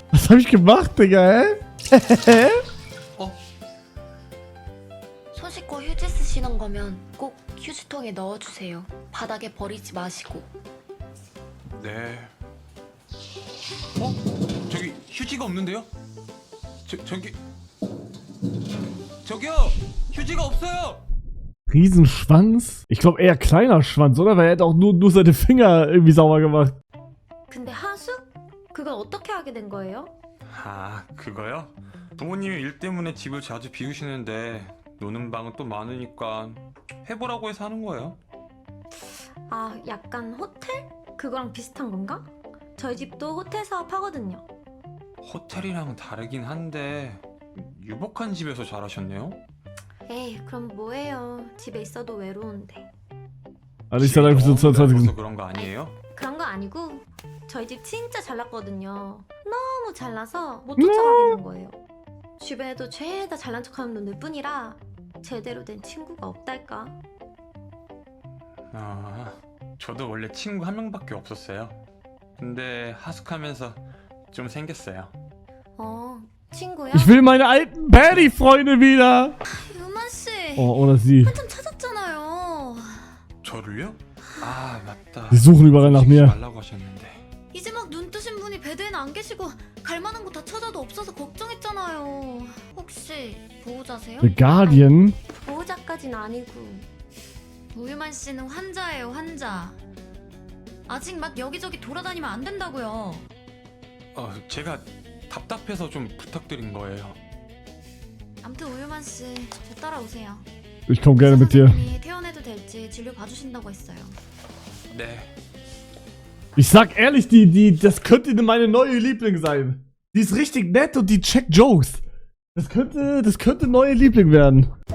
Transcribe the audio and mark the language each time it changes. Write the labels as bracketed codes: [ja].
[de] Was habe ich gemacht, Digga, hä? [ko] 손 씻고 휴지 쓰시는 거면 꼭 휴지통에 넣어주세요. 바닥에 버리지 마시고. 네. 저기 휴지가 없는데요? 저기요! 휴지가 없어요! [de] Riesenschwanz? Ich glaube eher kleiner Schwanz, oder? Weil er hätte auch nur seine Finger irgendwie sauber gemacht. [ko] 근데 하수? 그걸 어떻게 하게 된 거예요? 그거요? 부모님이 일 때문에 집을 자주 비우시는데 노는 방은 또 많으니까 해보라고 해서 하는 거예요. 아 약간 호텔? 그거랑 비슷한 건가? 저희 집도 호텔 사업하거든요. 호텔이랑 다르긴 한데 유복한 집에서 자라셨네요? 에이 그럼 뭐해요. 집에 있어도 외로운데. [de] Also ich sag einfach so 22. [ko] 그런 거 아니에요? 그런 거 아니고 저희 집 진짜 잘났거든요. 너무 잘나서 못 쫓아가겠는 거예요. 주변에도 죄다 잘난 척하는 놈들 뿐이라 제대로 된 친구가 없달까. 저도 원래 친구 한 명밖에 없었어요. 근데 하숙하면서 좀 생겼어요. 친구야? [de] Ich will meine alten Paddy-Freunde wieder. [ko] 유만 씨, [de] Oh, oder sie. [ko] 한참 찾았잖아요. 저를요? 맞다. [de] Sie suchen überall nach mir. [ko] 말라고 하셨는데. 이제 막 눈 뜨신 분이 배드에는 안 계시고 갈 만한 곳 다 찾아도 없어서 걱정했잖아요. 혹시 보호자세요? [en] The Guardian? [ko] 보호자까진 아니고. 우유만 씨는 환자예요, 환자. 아직 막 여기저기 돌아다니면 안 된다고요. 제가 답답해서 좀 부탁드린 거예요. 아무튼 우유만 씨, 저 따라오세요. [de] Ich komm gerne mit dir. [ko] 선생님이 퇴원해도 될지 진료 봐주신다고 했어요. 네. [de] Ich sag ehrlich, das könnte meine neue Liebling sein. Die ist richtig nett und die checkt Jokes. Das könnte neue Liebling werden.